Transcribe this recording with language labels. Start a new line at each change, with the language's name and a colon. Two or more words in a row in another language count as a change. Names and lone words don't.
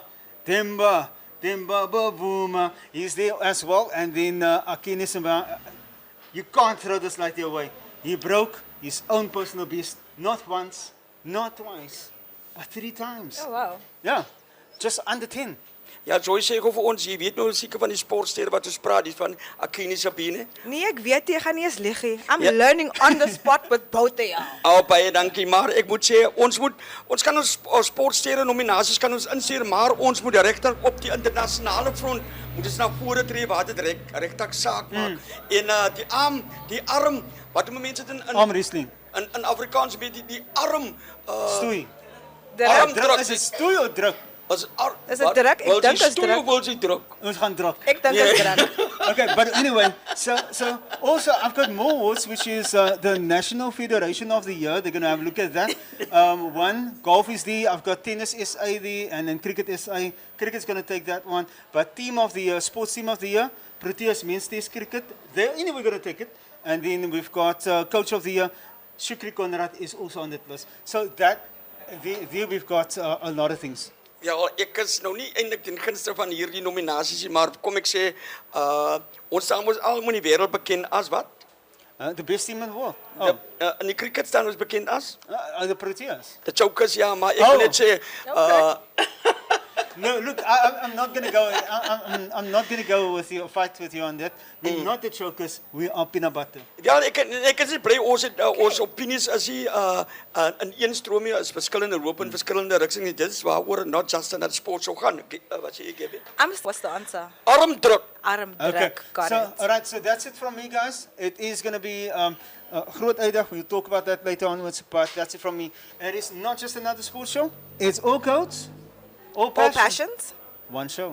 English: Demba Bavuma, he's there as well. And then Akini Simba, you can't throw this light away. He broke his own personal best, not once, not twice, but 3 times. Oh, wow. Yeah, just under 10.
Afrikaans: Ja, Joy sê gou vir ons, jy weet nou seker van die sportsterre wat ons praat, die van Akini Sabine. Nee, ek weet jy gaan nie eens lieg nie.
English: I'm Ja. learning on the spot with both of you.
Afrikaans: Baie dankie, maar ek moet sê ons kan ons sportsterre nominasies kan ons instuur, maar ons moet regtig op die internasionale front moet ons na vore tree waar dit regtig saak maak. En die arm wat mense dit
English: Arm wrestling.
Afrikaans: in Afrikaans weet die arm Stoei. arm Druk. druk. Is dit stoei of druk? Is dit druk? Ek dink is druk. Wil jy druk? Ons gaan druk. Ek dink is druk.
English: Okay, but anyway, so also I've got more awards, which is the National Federation of the Year. They're going to have a look at that. One, golf is there. I've got tennis SA there, and then cricket SA. Cricket's going to take that one. But team of the year, sports team of the year, Proteas men's test cricket. They're anyway going to take it. And then we've got coach of the year, Shukri Konrad is also on that list. So that there we've got a lot of things.
Afrikaans: Ja, ek is nou nie eintlik ten gunste van hierdie nominasies nie, maar kom ek sê, ons staan ons almal in die wêreld bekend as wat?
English: The best team in the world. Oh,
Afrikaans: In die cricket staan ons bekend as
English: the Proteas. the Chokers,
Afrikaans: ja, maar ek wil net sê,
English: No, look, I'm not going to go. I'm not going to go with you, fight with you on that. We're not the chokers. We are peanut butter.
Afrikaans: ja, ek is bly ons het ons opinies is nie in een stroomie is verskillende loop in verskillende rigtings. Dit is waaroor
English: not just in sport
Afrikaans: sou gaan. Wat sê ek Gabby?
English: What's the answer?
Afrikaans: Armdruk. Arm Okay. druk.
English: Got So, it. all right. So that's it from me, guys. It is going to be
Afrikaans: groot uitdag.
English: We'll talk about that later onwards. But that's it from me. It is not just another sports show. It's all codes, all All passion. passions? One show.